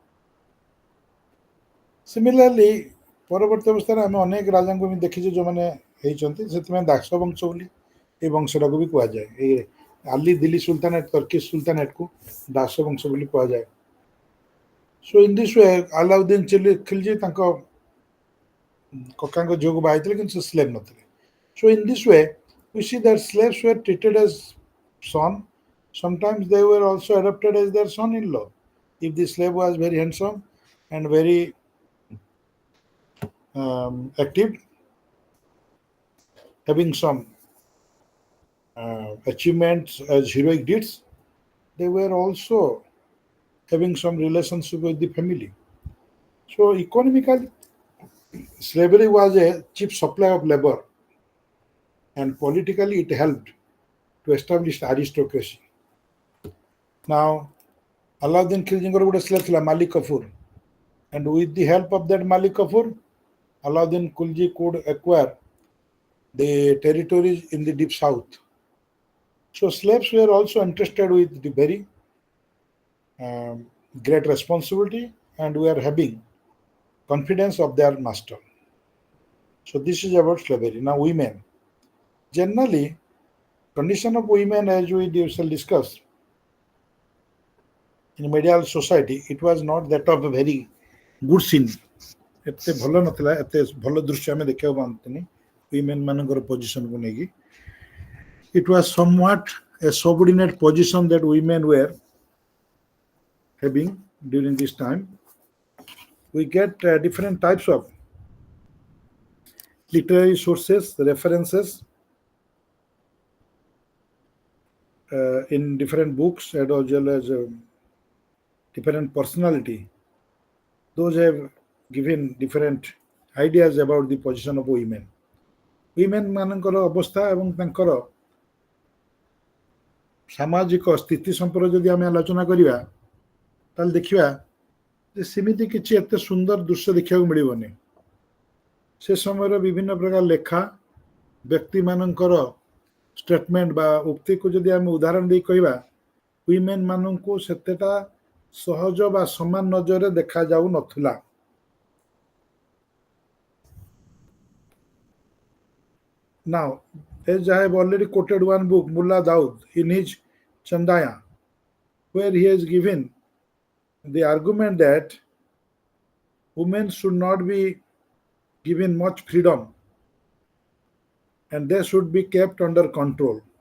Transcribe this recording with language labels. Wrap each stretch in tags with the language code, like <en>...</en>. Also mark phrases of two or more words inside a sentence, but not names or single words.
<or>ସିମିଲାରଲି ପରବର୍ତ୍ତୀ ଅବସ୍ଥାରେ ଆମେ ଅନେକ ରାଜାଙ୍କୁ ବି ଦେଖିଛୁ ଯେଉଁମାନେ ହେଇଛନ୍ତି, ସେଥିପାଇଁ ଦାସ ବଂଶ ବୋଲି ଏଇ ବଂଶଟାକୁ ବି କୁହାଯାଏ। ଏଇ ଦିଲ୍ଲୀ ସୁଲତାନେଟ, ତର୍କିଶ ସୁଲତାନେଟକୁ ଦାସ ବଂଶ ବୋଲି କୁହାଯାଏ।</or> <en>So in this way,</en> <or>Alauddin Khilji ତାଙ୍କ କକାଙ୍କ ଝିଅକୁ ବାହା ହେଇଥିଲେ, କିନ୍ତୁ ସେ ସ୍ଲେଭ୍ ନଥିଲେ।</or> <en>So in this way, we see that slaves were treated as son. Sometimes they were also adopted as their son-in-law if the slave was very handsome and very active, having some achievements as heroic deeds, they were also having some relationship with the family. So economically, slavery was a cheap supply of labor, and politically it helped to establish aristocracy. Now, Alauddin Khiljiଙ୍କର ଗୋଟେ slave ଥିଲା Malik Kafur, and with the help of that Malik Kafur, Alauddin Khilji could acquire the territories in the deep south. So slaves were also entrusted with the very um, great responsibility and were having confidence of their master. So this is about slavery. Now women. Generally, condition of women as we shall discuss in medieval society, it was not that of a very good scene.</en> <or>ଏତେ ଭଲ ନଥିଲା ଏତେ ଭଲ ଦୃଶ୍ୟ ଆମେ ଦେଖିବାକୁ ପାଆନ୍ତିନି women ମାନଙ୍କର ପୋଜିସନକୁ ନେଇକି</or> <en>it was somewhat a subordinate position that women were having during this time. We get different types of literary sources, references in different books as well as different personality. Those have given different ideas about the position of women.</en> <or>Women ମାନଙ୍କର ଅବସ୍ଥା ଏବଂ ତାଙ୍କର ସାମାଜିକ ସ୍ଥିତି ସମ୍ପର୍କରେ ଯଦି ଆମେ ଆଲୋଚନା କରିବା ତାହେଲେ ଦେଖିବା ଯେ ସେମିତି କିଛି ଏତେ ସୁନ୍ଦର ଦୃଶ୍ୟ ଦେଖିବାକୁ ମିଳିବନି ସେ ସମୟର ବିଭିନ୍ନ ପ୍ରକାର ଲେଖା ବ୍ୟକ୍ତିମାନଙ୍କର ଷ୍ଟେଟମେଣ୍ଟ ବା ଉକ୍ତିକୁ ଯଦି ଆମେ ଉଦାହରଣ ଦେଇ କହିବା women ମାନଙ୍କୁ ସେତେଟା ସହଜ ବା ସମାନ ନଜରରେ ଦେଖାଯାଉ ନଥିଲା</or> <en>Now, as I have already quoted one book, Mullah Daud, in his Chandaya, where he has given the argument that women should not be given much freedom and they should be kept under control.</en>